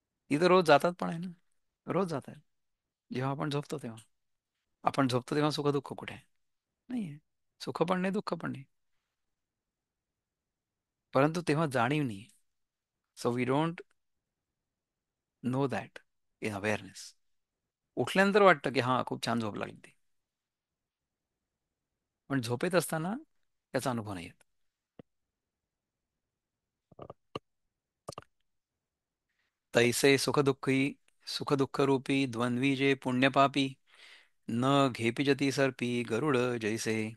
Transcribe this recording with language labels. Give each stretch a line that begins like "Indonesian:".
Marathi: ती तर रोज जातात पण आहे ना, रोज जात आहे. जेव्हा आपण झोपतो तेव्हा, आपण झोपतो तेव्हा सुख दुःख कुठे आहे? नाहीये. सुख पण नाही, दुःख पण नाही. परंतु तेव्हा जाणीव नाही.
English: So we don't know that in awareness.
Marathi: उठल्यानंतर वाटतं की हां खूप छान झोप लागली ती, पण झोपेत असताना त्याचा अनुभव नाही येत. तैसे सुख दुःख रूपी द्वंद्वी जे पुण्यपापी, न घेपिजती सर्पी गरुड जैसे.